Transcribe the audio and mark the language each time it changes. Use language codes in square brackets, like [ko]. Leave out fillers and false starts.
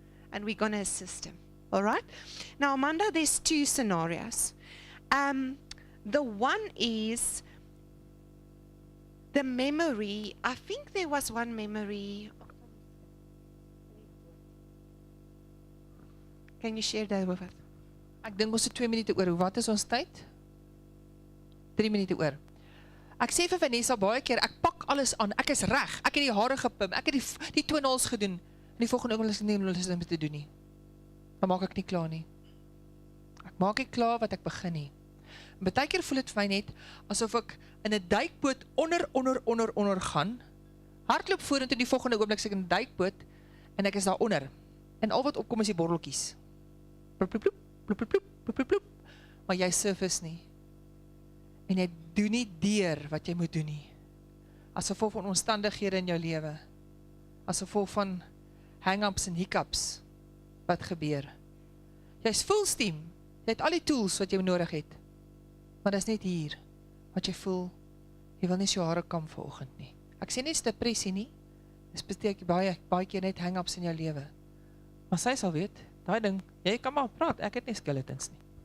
[en] And we're going to assist him. All right? Now, Amanda, there's 2 scenarios. The one is the memory. I think there was one memory. Can you share that with us? [af] Ek dink ons het 2 minute oor. Wat is ons tyd? 3 minute oor. Ek sê vir Vanessa baie keer, ek pak alles aan, ek is reg, ek het die hare gepim, ek het die toenails gedoen, en die volgende oomlik is nie om te doen nie. Dan maak ek nie klaar nie. Ek maak nie klaar wat ek begin nie. En baie keer voel het vir my net, asof ek in 'n duikboot onder gaan, hardloop vorentoe die volgende oomblik sit ek in 'n duikboot, en ek is daar onder. En al wat opkom is die borreltjies. Ploep, ploep, ploep, ploep, ploep, ploep, ploep, ploep. Maar jy surface nie. En jy doen nie deur wat jy moet doen nie. As gevolg van omstandighede in jou lewe. As gevolg van hang-ups en hiccups wat gebeur. Jy is [en] full steam. [af] Jy het al die tools wat jy nodig het. Maar dit is net hier wat jy voel, jy wil nie so hare kam vanoggend nie. Ek sê nie dis depressie nie. Dis beteken baie keer net hang-ups in jou lewe. Maar sy sal weet, daai ding, jy kan maar praat, ek het nie skeletons nie.